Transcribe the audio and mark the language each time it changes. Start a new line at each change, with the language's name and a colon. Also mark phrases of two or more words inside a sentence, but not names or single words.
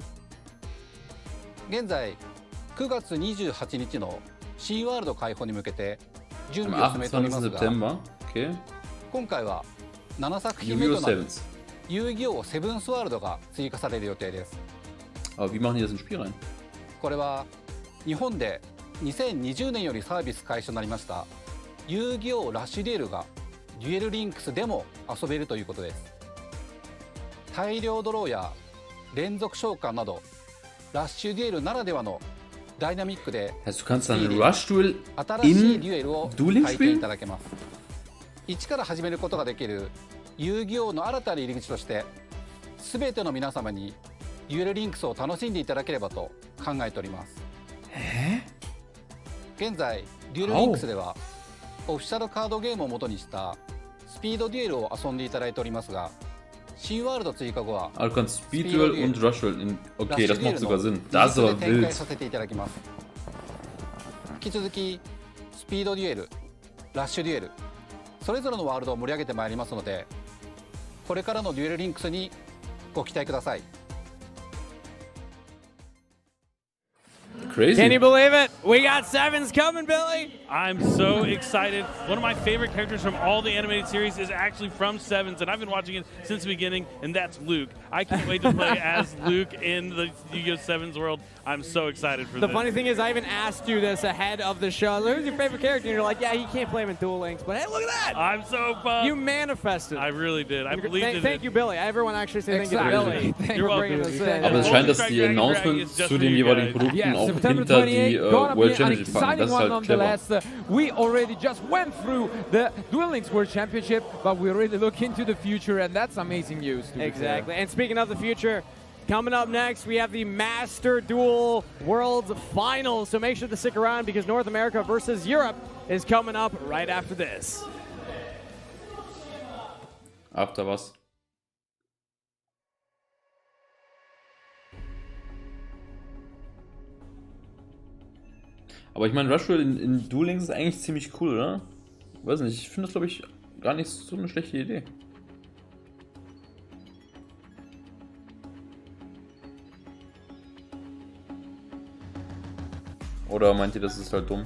Japanese: 現在9月28日の新ワールド開放に向けて準備を進めておりますが、今回は7作品目となる遊戯王セブンスワールドが追加される予定です。
German: Aber wie machen die das ins Spiel rein?
Japanese: これは日本で2020年よりサービス開始となりました遊戯王ラッシュデュエルがデュエルリンクスでも遊べるということです。大量ドローや連続召喚などラッシュデュエルならではのダイナミックで
German: heißt, du kannst dann Rush-Duel
Japanese: 新しいデュエルを
German: Dueling
Japanese: 体験
German: spielen?
Japanese: いただけます。一から始めることができる遊戯王の新たな入り口として全ての皆様にデュエルリンクスを楽しんでいただければと考えております。現在デュエルリンクスではオフィシャルカードゲームを元にしたスピードデュエルを遊んでいただいておりますが、新ワールド追加後は
German: Ah, du kannst Speed-Duel und Rush-Duel in... Okay, das macht sogar Sinn. Das ist aber
Japanese: 展開
German: wild.
Japanese: させていただきます。引き続きスピードデュエル、ラッシュデュエル、それぞれのワールドを盛り上げてまいりますので、これからのデュエルリンクスにご期待ください。
English: Crazy. Can you believe it? We got sevens coming, Billy. I'm so excited. One of my favorite characters from all the animated series is actually from Sevens, and I've been watching it since the beginning, and that's Luke. I can't wait to play as Luke in the Yu-Gi-Oh! Sevens world. I'm so excited for The this. funny thing is, I even asked you this ahead of the show. Who's your favorite character? And you're like, yeah, you can't play him in Duel Links. But hey, look at that. I'm so pumped. You manifested. I really did. I believed in Thank it. you, Billy. Everyone actually say thank you to Billy. Thank you for bringing us in.
German: Aber es scheint, dass die Announcements zu den jeweiligen Produkten auch hinter die World Championship packen. Das ist halt clever.
English: We already just went through the Duel Links World Championship, but we really look into the future, and that's amazing news. Exactly. And speaking of the future, coming up next, we have the Master Duel Worlds Finals. So make sure to stick around because North America versus Europe is coming up right after this.
German: After was? Aber ich meine, Rush-Duel in Duel Links ist eigentlich ziemlich cool, oder? Weiß nicht, ich finde das, glaube ich, gar nicht so eine schlechte Idee. Oder meint ihr, das ist halt dumm?